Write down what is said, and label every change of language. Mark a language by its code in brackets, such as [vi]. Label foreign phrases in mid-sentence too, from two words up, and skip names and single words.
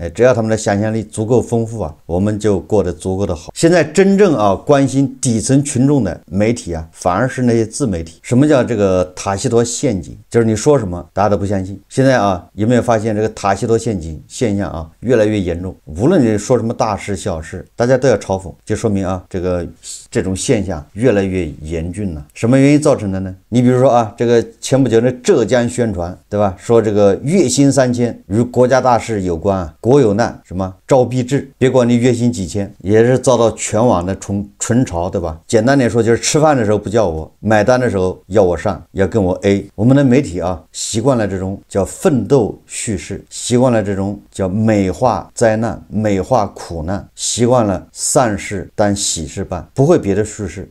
[zh] 只要他們的想象力足夠豐富啊，我們就過得足夠的好。現在真正啊關心底層群眾的媒體啊，反而是那些自媒體。什麼叫這個塔西佗陷阱？就是你說什麼大家都不相信。現在啊，有沒有發現這個塔西佗陷阱現象啊越來越嚴重。無論你說什麼大事小事，大家都要嘲讽，就說明啊，這種現象越來越严峻了。什麼原因造成的呢？你比如说啊，这个前不久的浙江宣传，对吧？说这個月薪3000與國家大事有關啊，國有難什麼招必至，別管你月薪幾千，也是遭到全網的唇嘲，對吧？簡單點說，就是吃飯的時候不叫我，買單的時候要我上，要跟我 A。我們的媒體啊，習慣了這種叫奮鬥敘事，習慣了這種叫美化災難、美化苦難，習慣了善事當喜事辦，不會別的敘事。